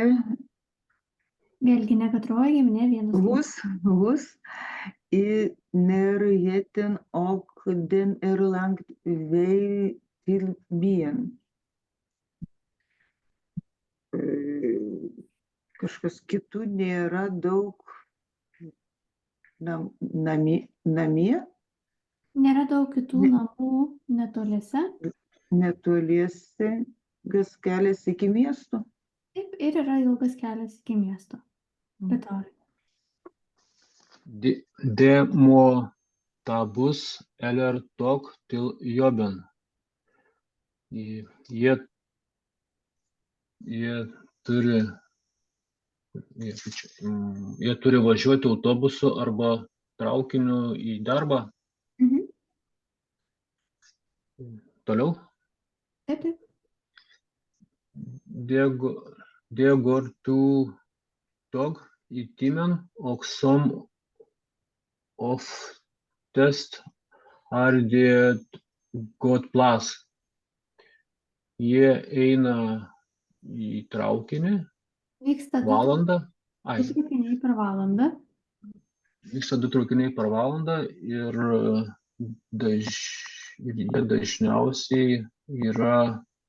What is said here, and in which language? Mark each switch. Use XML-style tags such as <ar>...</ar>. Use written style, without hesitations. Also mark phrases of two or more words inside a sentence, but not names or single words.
<lt>Vėlgi nekartojame, ne vienas.</lt> <no>Hus i nærheten og den langt vei til byen.</no> <lt>Kažkas kitų nėra daug namie. Nėra daug kitų namų netoliese. Netoliese gas kelias iki miesto. Taip, ir yra ilgas kelias iki miesto. Liutaurai.</lt> <no>Det må ta buss eller tog til jobben.</no> <lt>Jie turi važiuoti autobusu arba traukiniu į darbą. Toliau. Taip, taip.</lt> <no>Det går to tog i timen, og som oftest har det gått plass.</no> <lt>Jie eina į traukinį Vyksta valandą. du traukiniai per valandą. Vyksta 2 traukiniai per valandą ir jie dažniausiai yra</lt>